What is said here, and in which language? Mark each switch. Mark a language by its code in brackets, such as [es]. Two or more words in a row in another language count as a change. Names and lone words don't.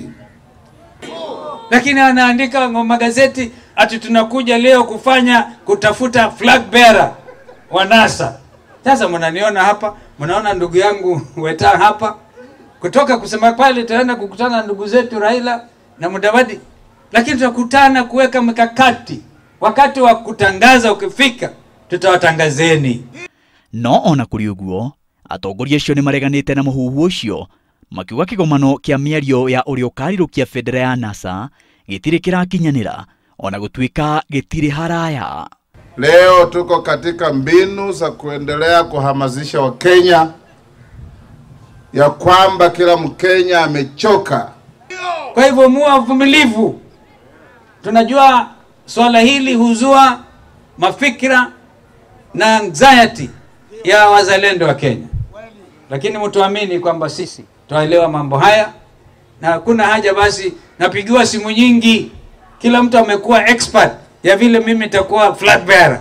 [sw] Lakini anaandika magazeti ati tunakuja leo kutafuta [en] flag bearer [sw] wa NASA. Sasa mnaniona hapa, mnaona ndugu yangu Weta hapa, kutoka kusema pale tutaenda kukutana na ndugu zetu Raila na Mudavadi, lakini tutakutana kuweka mikakati. Wakati wa kutangaza ukifika, tutawatangazeni. [ki] No ona kuri uguo, atongoria acio ni mareganite na muhuhu ucio, makiuga kigomano kia miario ya uria ukarirukia federa ya NASA gitiri kirakinyanira, ona gutuika gitiri haraya. [sw] Leo tuko katika mbinu za kuendelea kuhamasisha Wakenya ya kwamba kila Mkenya amechoka. Kwa hivyo muwe wavumilivu. Tunajua swala hili huzua mafikira na anxiety ya wazalendo wa Kenya, lakini mtuamini kwamba sisi tuelewa mambo haya na hakuna haja basi napigiwa simu nyingi, kila mtu amekuwa expert ya vile mimi nitakuwa [en] flag bearer.